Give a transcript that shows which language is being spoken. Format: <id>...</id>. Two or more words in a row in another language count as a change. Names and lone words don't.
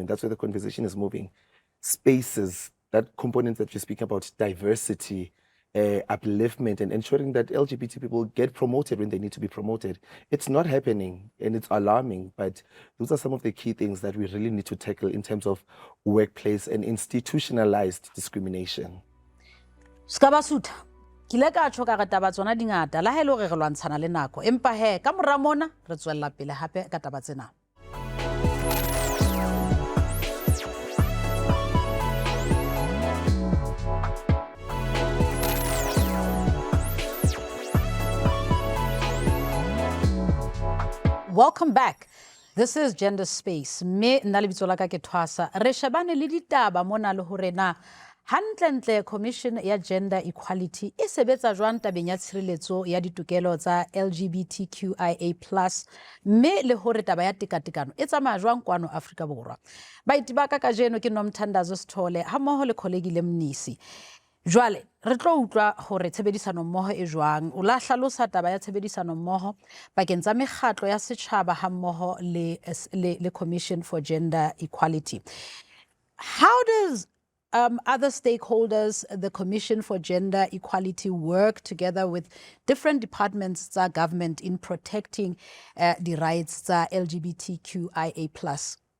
<en>That's where the conversation is moving. Spaces, that component that you're speaking about, diversity, upliftment, and ensuring that LGBT people get promoted when they need to be promoted. It's not happening, and it's alarming, but those are some of the key things that we really need to tackle in terms of workplace and institutionalized discrimination.</en> <st>Skabasuta. Ke ile ka tjho ka re taba tsona di ngata la hele re lwantshana le nako empa he ka mora mona re tswella pele hape ka taba tsena.</st> <en>Welcome back. This is Gender Space.</en> <st>Me nna le bitso la ka ke Thwasa. Re shebane le ditaba mona le hore na Hantlentle Commission ya Gender Equality e sebetsa jwang tabeng ya tshireletso ya ditokelo tsa LGBTQIA+, mme le hore taba ya tekatekano e tsamaya jwang kwano Afrika Borwa. Baiti ba ka kajeno ke Nomthandazo Sithole ha mmoho le colleague Lemnisi. Jwale re tlo utlwa hore tshebedisano mmoho e jwang o la hlalosa taba ya tshebedisano mmoho pakeng tsa mekgatlo ya setjhaba ha mmoho le Commission for Gender Equality.</st> <en>How does other stakeholders, the Commission for Gender Equality, work together with different departments of government in protecting the rights of LGBTQIA+?</en>